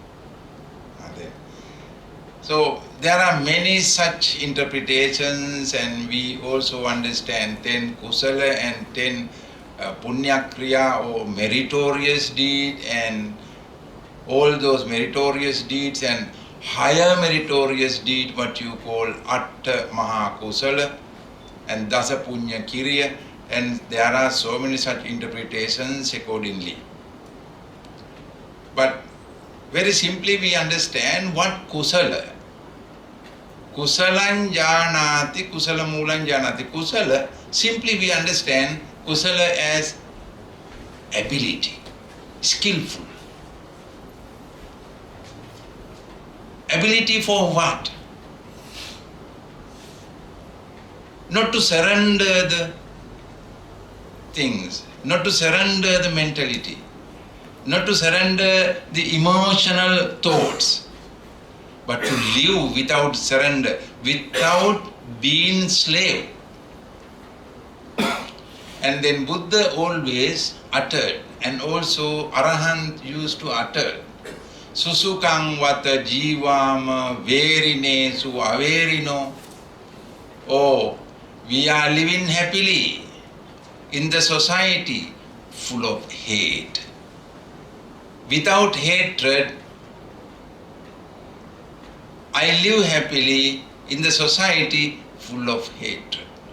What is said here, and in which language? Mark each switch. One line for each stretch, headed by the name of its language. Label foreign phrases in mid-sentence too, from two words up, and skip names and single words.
English: So there are many such interpretations, and we also understand 10 kusala and 10
Pali: punya kriya
English: or meritorious deed, and all those meritorious deeds and higher meritorious deed, what you call
Pali: atta maha kusala
English: and
Pali: dasa punya kriya,
English: and there are so many such interpretations accordingly. But very simply we understand what kusala.
Pali: Kusalan janati, kusala mulan janati.
English: Kusala, simply we understand kusala as ability, skillful. Ability for what? Not to surrender the things, not to surrender the mentality, not to surrender the emotional thoughts, but to live without surrender, without being slave. And then Buddha always uttered, and also Arahant used to utter,
Pali: Susukang vata jivama verine su averino.
English: Oh, we are living happily in the society full of hate. Without hatred, I live happily in the society full of hatred.